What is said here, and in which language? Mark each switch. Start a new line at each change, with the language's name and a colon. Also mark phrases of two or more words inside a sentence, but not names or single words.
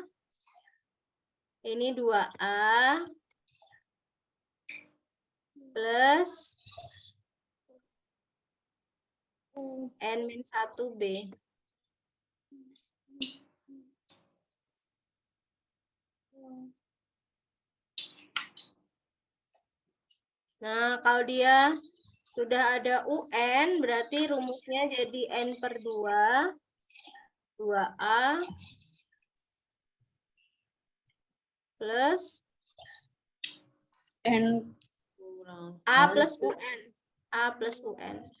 Indonesian: Ini 2A plus N-1B. Nah, kalau dia sudah ada UN, berarti rumusnya jadi N per 2, 2A, plus N kurang A plus UN. A plus UN.